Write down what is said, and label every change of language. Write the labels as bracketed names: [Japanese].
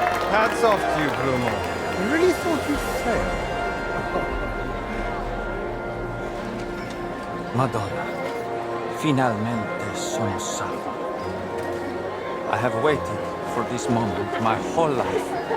[English] Hats off to you, Bruno. I really thought you'd fail. [Italian] Madonna, finalmente sono salvo. [English] I have waited for this moment my whole life.